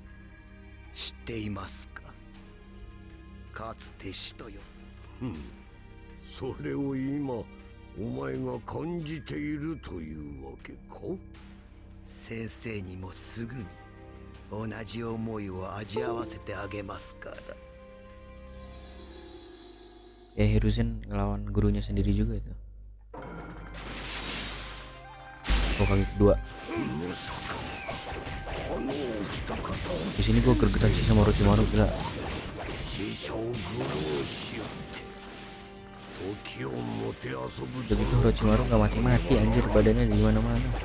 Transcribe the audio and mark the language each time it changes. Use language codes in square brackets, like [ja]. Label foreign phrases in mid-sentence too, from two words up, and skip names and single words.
[ja] 知っていますか、かつて使徒よ。それを今お前が感じているというわけか。先生にもすぐに同じ思いを味合わせてあげますから。 [id] Hiruzen ngelawan gurunya sendiri juga itu. Hokage kedua. Di sini gue gregetan sih sama Orochimaru, gila. Begitu Orochimaru nggak mati-mati anjir, badannya di mana-mana.